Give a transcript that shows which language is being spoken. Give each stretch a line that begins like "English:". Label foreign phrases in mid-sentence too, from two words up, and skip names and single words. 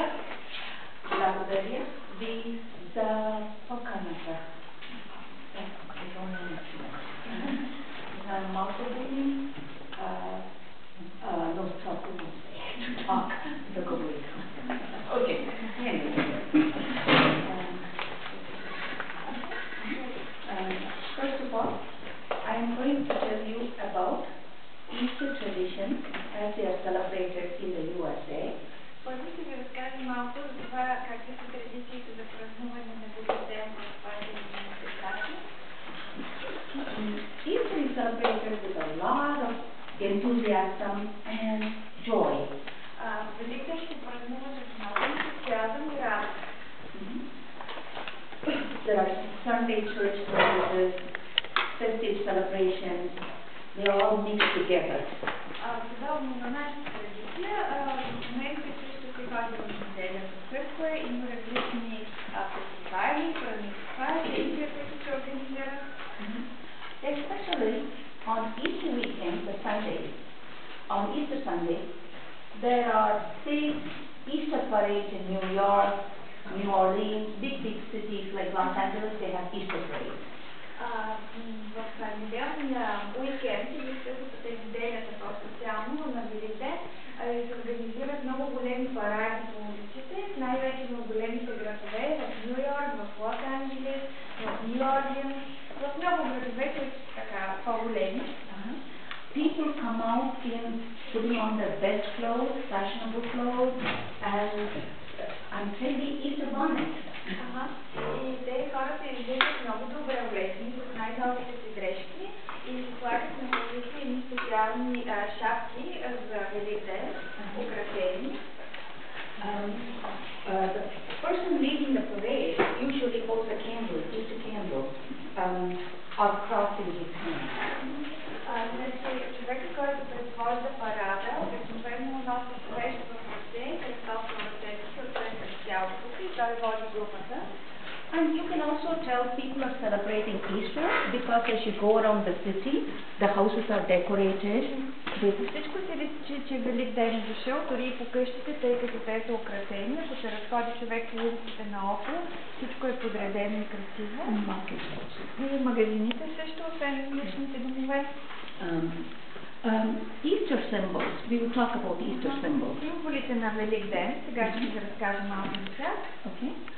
Bulgarian: Благодаря ви за поканата. За малко думи, но просто да говорим. Окей.
English: First of all, I am going to tell you about Easter tradition as they are celebrated in the USA.
Bulgarian: Първо ще ви разкажа малко за това какви са традициите за празнуване на Великден в Съединените щати.
English: Easter is celebrated with a lot of enthusiasm and joy.
Bulgarian: Великден ще празнува с много ентусиазъм и радост.
English: There are Sunday church services, festive celebrations, they all mix together.
Bulgarian: Подобно на нашата традиция, в Америка също се ходи в неделя в църква, има различни фестивали, празници, които се организират.
English: Especially on Easter weekend, the Sunday, on Easter Sunday, there are big Easter parades in New York, New Orleans, big cities like Los Angeles, they have Easter parades.
Bulgarian: В неделния уикенд или същата неделята по-специално на Великден се организират много големи паради по улиците, най-вече в големите градове, в Ню Йорк, в Лос Анджелес, в Нью Орлианс, в много градове, които са така по-големи.
English: People come out in putting on their best clothes, fashionable clothes, and trendy Easter bonnets.
Bulgarian: И те хората изглеждат много добре облечени с най-новите си дрежки и се слагат на позиции едни специални шапки за Великден, украсени.
English: The person leading the parade usually holds a candle, Easter candle, or cross in his hand.
Bulgarian: Човекът, който предвожда парада, обикновено носи свещ в ръце, кръстов на ръцете си, отсреща цялото си и той води групата.
English: And you can also tell people are celebrating Easter because as you go around the city, the houses are decorated.
Bulgarian: Всичко се личи, че Великден е дошъл, дори и по къщите, тъй като те са украсени. Ако се разходи човек по улиците наоколо, всичко е подредено и красиво. И магазините също, освен личните домове.
English: Easter symbols. We will talk about Easter symbols.
Bulgarian: Символите на Великден. Сега ще ви разкажа малко за тях.
English: Okay.